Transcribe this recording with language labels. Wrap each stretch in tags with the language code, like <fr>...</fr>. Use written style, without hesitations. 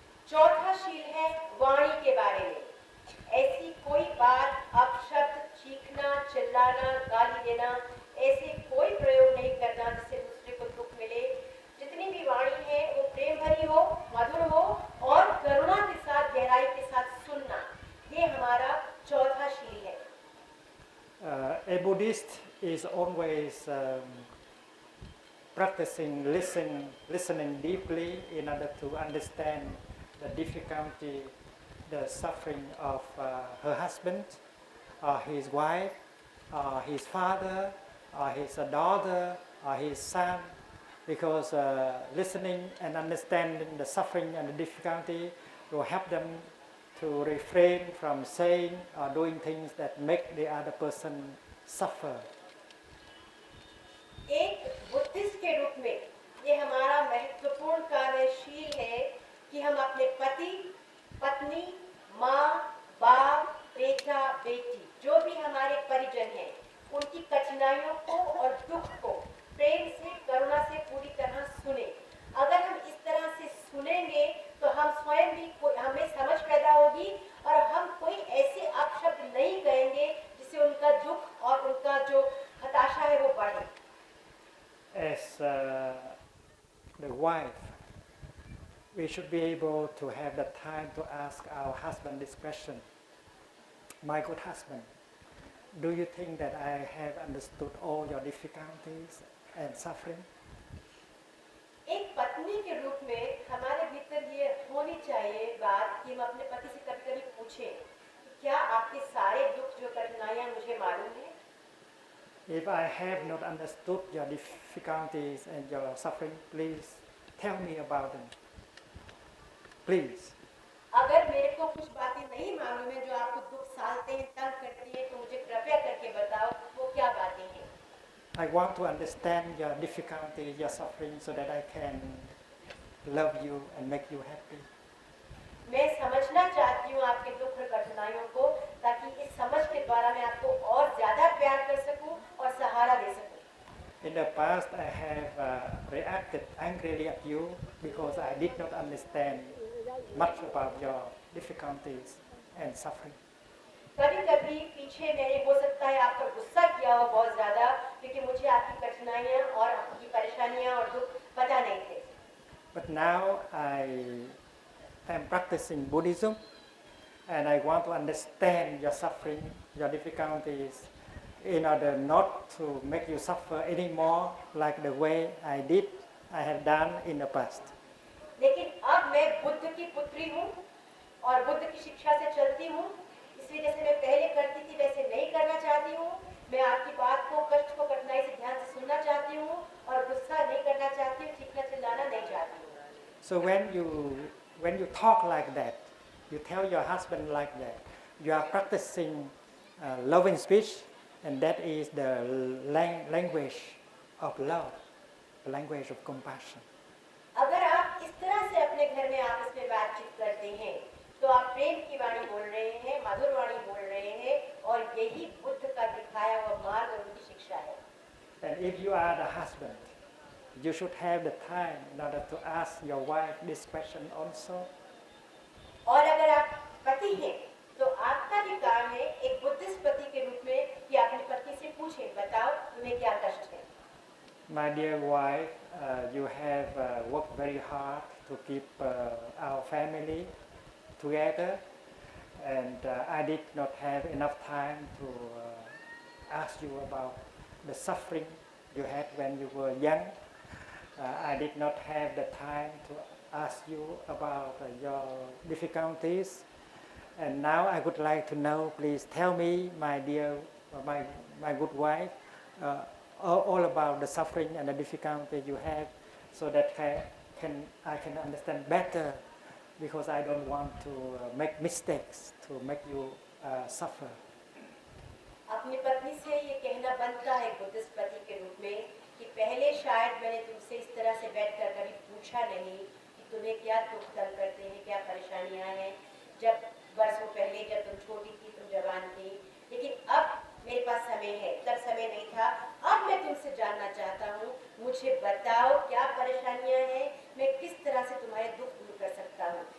<hi>चौथा शील है वाणी के बारे में. ऐसी कोई बात, अपशब्द, चीखना, चिल्लाना, गाली देना, ऐसे कोई प्रयोग नहीं करना जिससे दूसरे को दुख मिले. जितनी भी वाणी है वो प्रेम भरी हो, मधुर हो और करुणा के साथ, गहराई के साथ सुनना, ये हमारा चौथा शील है.</hi> <en>A Buddhist is always practicing listening deeply in order to understand the difficulty, the suffering of her husband, or his wife, or his father, or his daughter, or his son, because listening and understanding the suffering and the difficulty will help them to refrain from saying or doing things that make the other person suffer.</en> <hi>एक Buddhist के रूप में ये हमारा महत्वपूर्ण कार्यशील है कि हम अपने पति, पत्नी, माँ, बाप, बेटा, बेटी, जो भी हमारे परिजन हैं, उनकी कठिनाइयों को और दुख को प्रेम से, करुणा से पूरी तरह सुने. अगर हम इस तरह से सुनेंगे तो हम स्वयं भी हमें समझ पैदा होगी और हम कोई ऐसे अपशब्द नहीं कहेंगे जिससे उनका दुख और उनका जो हताशा है वो बढ़े.</hi> <en>As the wife, we should be able to have the time to ask our husband this question. My good husband, do you think that I have understood all your difficulties and suffering?</en> <hi>एक पत्नी के रूप में हमारे भीतर ये होनी चाहिए बात कि हम अपने पति से कभी-कभी पूछें कि क्या आपके सारे दुख, जो कठिनाइयां मुझे मालूम है?</hi> <en>If I have not understood your difficulties and your suffering, please tell me about them. Please.</en> <hi>अगर मेरे को कुछ बातें नहीं मालूम है जो आपको दुख सालते हैं, तंग करती हैं, तो मुझे कृपया करके बताओ वो क्या बातें हैं.</hi> <en>I want to understand your difficulty, your suffering, so that I can love you and make you happy.</en> <hi>मैं समझना चाहती हूँ आपके दुख और कठिनाइयों को, ताकि इस समझ के द्वारा मैं आपको और ज्यादा प्यार कर सकूं और सहारा दे सकूं.</hi> <en>In the past, I have reacted angrily at you because I did not understand much about your difficulties and suffering.</en> <hi>कभी-कभी पीछे मैंने हो सकता है आप पर गुस्सा किया हो बहुत ज्यादा, क्योंकि मुझे आपकी कठिनाइयां और आपकी परेशानियां और दुख पता नहीं थे.</hi> <en>But now I am practicing Buddhism, and I want to understand your suffering, your difficulties, in order not to make you suffer anymore like the way I have done in the past.</en> <hi>लेकिन अब मैं बुद्ध की पुत्री हूँ और बुद्ध की शिक्षा से चलती हूँ, इसलिए जैसे मैं पहले करती थी वैसे नहीं करना चाहती हूँ. मैं आपकी बात को, कष्ट को, कठिनाई से ध्यान से सुनना चाहती हूँ और गुस्सा नहीं करना चाहती हूँ, चीखना चिल्लाना नहीं चाहती हूँ.</hi> <en>So when you talk like that, you tell your husband like that, you are practicing loving speech, and that is the language of love, the language of compassion.</en> <hi>अगर आप इस तरह से अपने घर में आपस में बातचीत करते हैं तो आप प्रेम की वाणी बोल रहे हैं, मधुर वाणी बोल रहे हैं, और यही बुद्ध का दिखाया हुआ मार्ग और उनकी शिक्षा है.</hi> <en>And if you are the husband, you should have the time in order to ask your wife this question also.</en> <hi>और अगर आप पति हैं तो आपका भी काम है एक बुद्धिस्ट पति के रूप में कि अपनी पत्नी से पूछें, बताओ तुम्हें क्या कष्ट है.</hi> <en>My dear wife, you have worked very hard to keep our family together, and I did not have enough time to ask you about the suffering you had when you were young. I did not have the time to ask you about your difficulties, and now I would like to know, please tell me, my dear, my good wife, all about the suffering and the difficulty you have, so that I can understand better, because I don't want to make mistakes to make you suffer.</en> <hi>अपनी पत्नी से ये कहना बनता है Buddhist पति के रूप में कि पहले शायद मैंने तुमसे इस तरह से बैठकर कभी पूछा नहीं कि तुम्हें क्या दुख तंग करते हैं, क्या परेशानियां हैं, जब वर्षों पहले जब तुम छोटी थी, तुम जवान थी. लेकिन अब मेरे पास समय है, तब समय नहीं था. अब मैं तुमसे जानना चाहता हूँ, मुझे बताओ क्या परेशानियां हैं, मैं किस तरह से तुम्हारे दुख दूर कर सकता हूँ.</hi>